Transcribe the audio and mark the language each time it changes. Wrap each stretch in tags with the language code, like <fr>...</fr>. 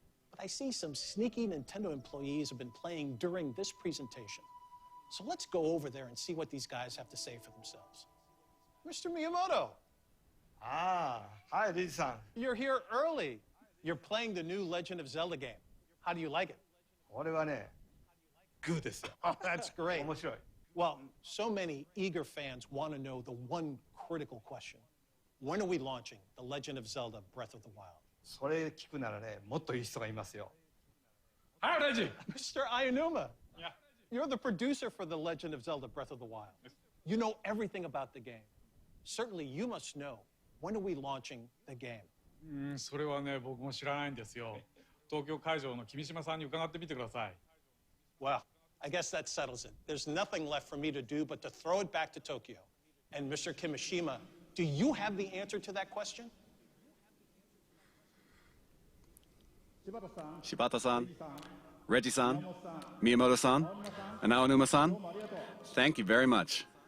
<en>But I see some sneaky Nintendo employees have been playing during this presentation. So let's go over there and see what these guys have to say for themselves. Mr. Miyamoto. Hi, Lee-san. You're here early. You're playing the new Legend of Zelda game. How do you like it?</en> <ja>これはね、</ja> <en>good</en> <ja>ですよ。</ja> <en>Oh, that's great.</en> <ja>面白い。</ja> <en>Well, so many eager fans want to know the one critical question. When are we launching The Legend of Zelda: Breath of the Wild?</en> <ja>それ聞くならね、もっといい人がいますよ。</ja> <en>Hi, Reggie. Mr. Ayanuma. Yeah. You're the producer for The Legend of Zelda: Breath of the Wild. You know everything about the game. Certainly, you must know. When are we launching the game?</en> <ja>それはね、僕も知らないんですよ。東京会場の君島さんに伺ってみてください。</ja> <en>Well, I guess that settles it. There's nothing left for me to do but to throw it back to Tokyo. And Mr. Kimishima, do you have the answer to that question? Shibata-san, Reggie-san, Miyamoto-san, and Aonuma-san, thank you very much.</en>